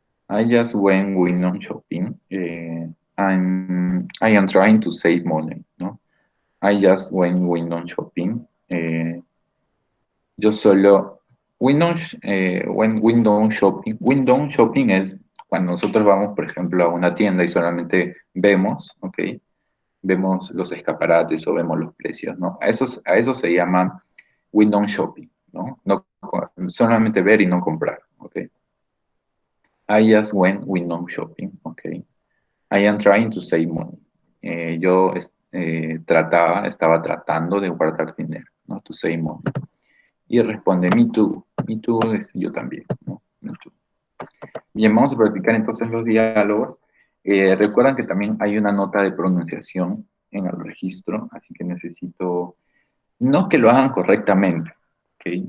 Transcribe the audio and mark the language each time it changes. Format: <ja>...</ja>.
<en>I just went window shopping. I am trying to save money, ¿no? I just went window shopping.</en> <es>Yo solo,</es> <en>went window shopping.</en> <es>Window shopping es cuando nosotros vamos, por ejemplo, a una tienda y solamente vemos, ¿ok? Vemos los escaparates o vemos los precios, ¿no? A eso se llama window shopping, ¿no? No solamente ver y no comprar, ¿ok?</es> <en>I just went window shopping, ¿ok? I am trying to save money.</en> <es>Yo estaba tratando de guardar dinero, ¿no?</es> <en>To save money.</en> <es>Y responde,</es> <en>me too. Me too</en> <es>es yo también, ¿no?</es> <en>Me too.</en> <es>Bien, vamos a practicar entonces los diálogos. Recuerdan que también hay una nota de pronunciación en el registro, así que necesito, no que lo hagan correctamente, ¿ok?</es>